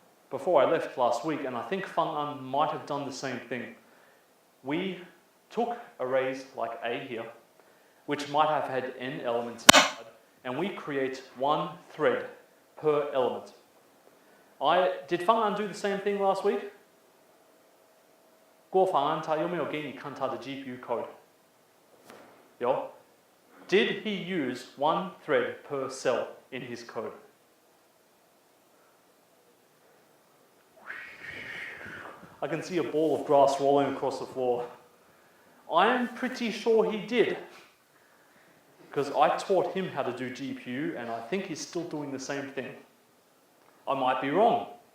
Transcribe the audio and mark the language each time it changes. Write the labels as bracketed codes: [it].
[en] Before I left last week, and I think Feng An might have done the same thing, we took arrays like A here, which might have had n elements inside, and we create 1 thread per element. Did Feng An do the same thing last week? [zh] 郭方安他有没有给你看他的 GPU code? [en] 有 Did he use 1 thread per cell in his code? I can see a ball of grass rolling across the floor. I'm pretty sure he did, because I taught him how to do GPU, and I think he's still doing the same thing. I might be wrong.